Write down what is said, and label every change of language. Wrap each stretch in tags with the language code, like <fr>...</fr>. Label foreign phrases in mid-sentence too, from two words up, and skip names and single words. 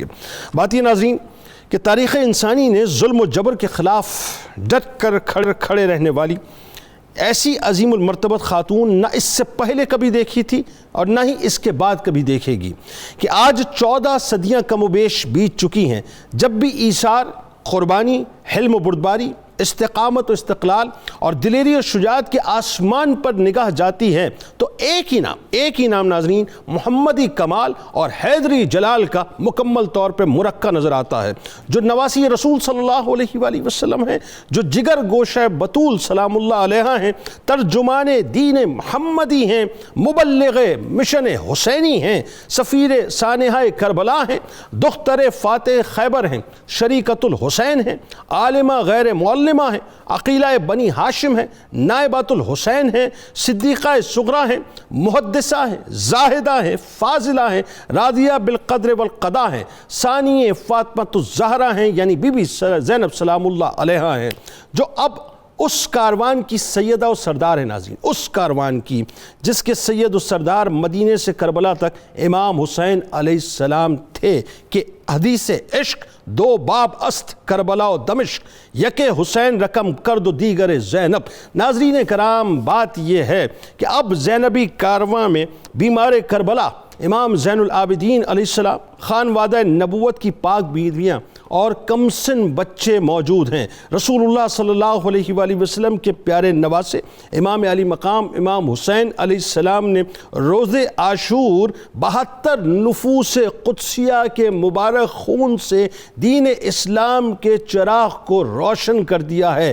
<ur>بات یہ ناظرین کہ تاریخ انسانی نے ظلم و جبر کے خلاف ڈٹ کر کھڑے رہنے والی ایسی عظیم المرتبت خاتون نہ اس سے پہلے کبھی دیکھی تھی اور نہ ہی اس کے بعد کبھی دیکھے گی، کہ آج 14 صدیاں کم و بیش بیت چکی ہیں، جب بھی ایثار، قربانی، حلم و بردباری، استقامت و استقلال اور دلیری و شجاعت کے آسمان پر نگاہ جاتی ہے تو ایک ہی نام ناظرین محمدی کمال اور حیدری جلال کا مکمل طور پہ مرقع نظر آتا ہے، جو نواسی رسول</ur> <ar>صلی اللہ علیہ وآلہ وسلم</ar> <ur>ہیں، جو جگر گوشہ بطول</ur> <ar>سلام اللہ علیہا</ar> <ur>ہیں، ترجمان دین محمدی ہیں، مبلغ مشن حسینی ہیں، سفیر سانحہ کربلا ہیں، دختر فاتح خیبر ہیں، شریکت الحسین ہیں، عالمہ غیر معلمہ ہیں، عقیلہ بنی ہاشم ہیں، نائبات الحسین ہیں، صدیقہ صغریٰ ہیں، محدثہ ہیں، زاہدہ ہیں، فاضلہ ہیں، راضیہ بالقدر والقضاء ہیں، ثانی فاطمۃ الزہرا ہیں، یعنی بی بی زینب</ur> <ar>سلام اللہ علیہا</ar> <ur>ہیں، جو اب اس کاروان کی سیدہ و سردار ہے ناظرین، اس کاروان کی جس کے سید و سردار مدینے سے کربلا تک امام حسین</ur> <ar>علیہ السلام</ar> <ur>تھے، کہ</ur> <fa>حدیث عشق دو باب است کربلا و دمشق، یک حسین رقم کرد و دیگر زینب۔</fa> <ur>ناظرین کرام، بات یہ ہے کہ اب زینبی کارواں میں بیمار کربلا امام زین العابدین</ur> <ar>علیہ السلام،</ar> <ur>خانوادہ نبوت کی پاک بیویاں اور کم سن بچے موجود ہیں۔ رسول اللہ</ur> <ar>صلی اللہ علیہ وآلہ وسلم</ar> <ur>کے پیارے نواسے امام علی مقام امام حسین</ur> <ar>علیہ السلام</ar> <ur>نے روز عاشور 72 نفوس قدسیہ کے مبارک خون سے دین اسلام کے چراغ کو روشن کر دیا ہے۔</ur>